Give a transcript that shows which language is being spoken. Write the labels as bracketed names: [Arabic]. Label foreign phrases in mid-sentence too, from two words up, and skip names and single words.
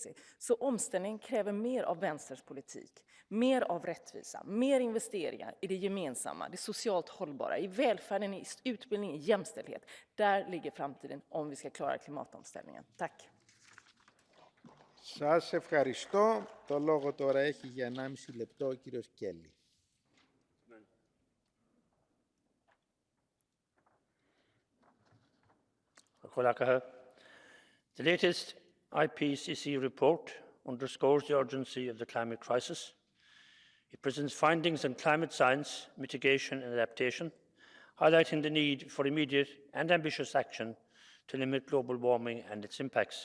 [Swedish] Så omställning kräver mer av vänsterns politik. Mer av rättvisa. Mer investeringar i det gemensamma, det socialt hållbara, i välfärden, i utbildning, i jämställdhet. Där ligger framtiden om vi ska klara klimatomställningen. Tack. [Greek] Σας ευχαριστώ. Το λόγο τώρα έχει για 1,5 λεπτό ο κύριος Κέλλη. [English] The latest IPCC report underscores the urgency of the climate crisis. It presents findings on climate science, mitigation and adaptation, highlighting the need for immediate and ambitious action to limit global warming and its impacts.